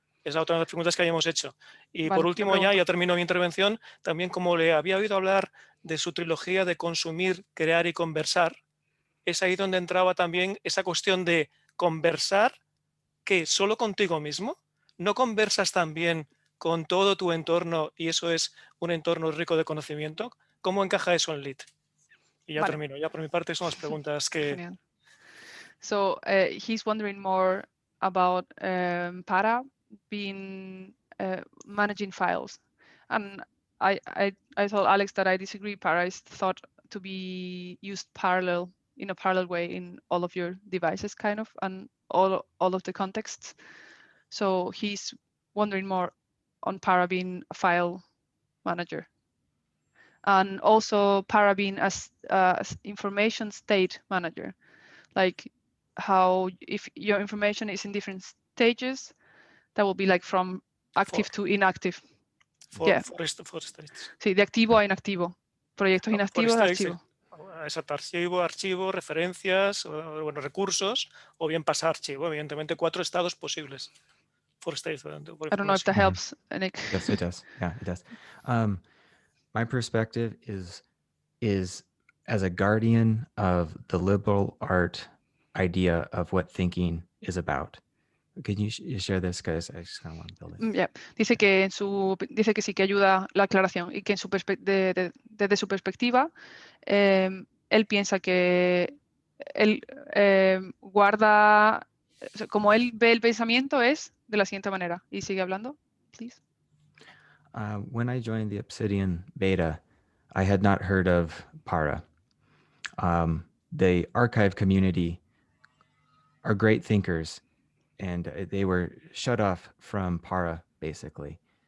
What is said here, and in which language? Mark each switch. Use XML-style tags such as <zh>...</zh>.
<es>Es la otra de las preguntas que habíamos hecho. Y por último, ya termino mi intervención, también como le había oído hablar de su trilogía de consumir, crear y conversar, es ahí donde entraba también esa cuestión de conversar, que solo contigo mismo, no conversas también con todo tu entorno y eso es un entorno rico de conocimiento. ¿Cómo encaja eso en Lead? Y ya termino. Ya por mi parte son las preguntas que...</es> <en>Genial. So he's wondering more about para been managing files. And I told Alex that I disagree. Para is thought to be used in a parallel way in all of your devices, kind of, and all of the contexts. So he's wondering more on Para being a file manager. And also Para being as information state manager, like how if your information is in different stages, that will be like from active to inactive. For states.</en> <es>Sí, de activo a inactivo. Proyectos inactivos a archivo. Exacto, archivo, referencias, bueno, recursos, o bien pasa archivo. Evidentemente, 4 estados posibles.</es> <en>For states. I don't know if that helps, Nick. Yes, it does. Yeah, it does. My perspective is as a guardian of the liberal art idea of what thinking is about. Can you share this, guys? I just kind of want to build it. Yeah.</en> <es>Dice que que sí que ayuda la aclaración y que desde su perspectiva él piensa que él guarda, como él ve el pensamiento es de la siguiente manera. Y sigue hablando, please.</es> <en>When I joined the Obsidian beta, I had not heard of Para. The archive community are great thinkers, and they were shut off from Para, basically.</en>